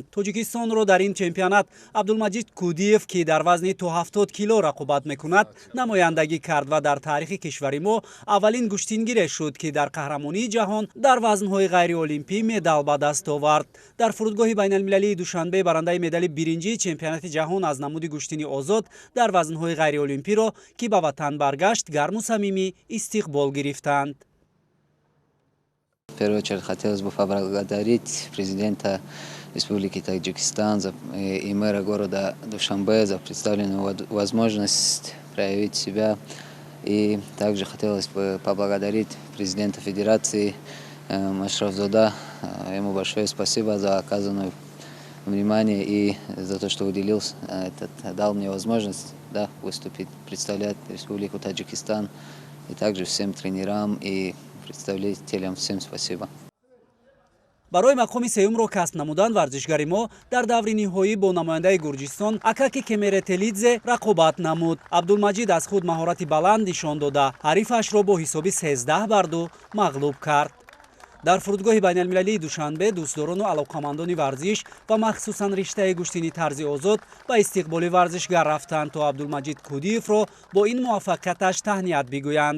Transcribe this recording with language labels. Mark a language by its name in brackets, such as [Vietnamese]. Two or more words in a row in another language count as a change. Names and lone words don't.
[Tajik] Тоҷикистонро дар ин чемпионат Абдулмаҷид Кудиев, ки дар вазни то 70 кило рақобат мекунад, намояндагӣ кард ва дар таърихи кишвари мо аввалин гӯштингире шуд ки дар қаҳрамонии ҷаҳон дар вазнҳои ғайриолимпӣ медал ба даст овард. Дар фурудгоҳи байналмилалии Душанбе барандаи медали биринҷии чемпионати ҷаҳон аз намуди гӯштини озод дар вазнҳои ғайриолимпиро ки ба ватан баргашт, гарму самимӣ истиқбол гирифтанд. [Russian] В первую очередь хотелось бы поблагодарить президента Республики Таджикистан и мэра города Душанбе за представленную возможность проявить себя. И также хотелось бы поблагодарить президента Федерации Машрафзода. Ему большое спасибо за оказанное внимание и за то, что дал мне возможность выступить, представлять Республику Таджикистан. И также всем тренерам и представителям всем спасибо. [Tajik] барои мақоми сеюмро касб намудан варзишгари мо дар даври ниҳоӣ бо намояндаи Гурҷистон Акаки Кемеретелидзе рақобат намуд. Абдулмаҷид аз худ маҳорати баланд нишон дода, ҳарифашро бо ҳисоби 13-2 мағлуб кард. дар фурудгоҳи байналмилалии Душанбе дӯстдорону алоқамандони варзиш ва махсусан риштаи гӯштини тарзи озод ба истиқболи варзишгар рафтанд, то Абдулмаҷид Кудиевро бо ин муваффақияташ таҳният бигӯянд.